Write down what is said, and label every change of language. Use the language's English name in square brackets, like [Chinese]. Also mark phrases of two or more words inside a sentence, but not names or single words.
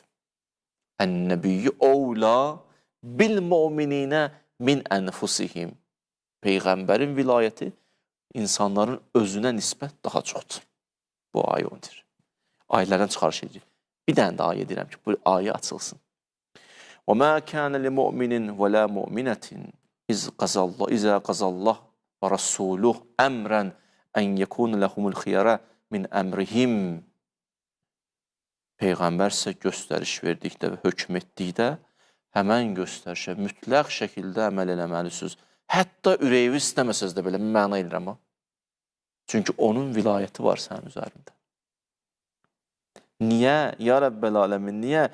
[Arabic] النبي أولى بالمؤمنين من أنفسهم. [Azerbaijani] Peyğəmbərin vilayəti insanların özünə nisbət daha çoxdur. Bu ayə ondur. Ayələrdən çıxarış edir. Bir dənə də ayə deyirəm ki, bu ayə açılsın. [Arabic] وَمَا كَانَ لِمُؤْمِنٍ وَلَا مُؤْمِنَةٍ إِذَا قَضَى اللَّهُ وَرَسُولُهُ أَمْرًا أَنْ يَكُونَ لَهُمُ الْخِيَرَةُ مِنْ أَمْرِهِمْ. [Azerbaijani] Peyğəmbər sizə göstəriş verdikdə və hökm etdikdə həmən göstərişə mütləq şəkildə əməl eləməlisiniz. Hətta ürəyiniz istəməsəz də belə məna edirəm o. Çünki onun vilayəti var sənin üzərində. Niyə? [Arabic] يا رب العالمين, [Azerbaijani] niyə?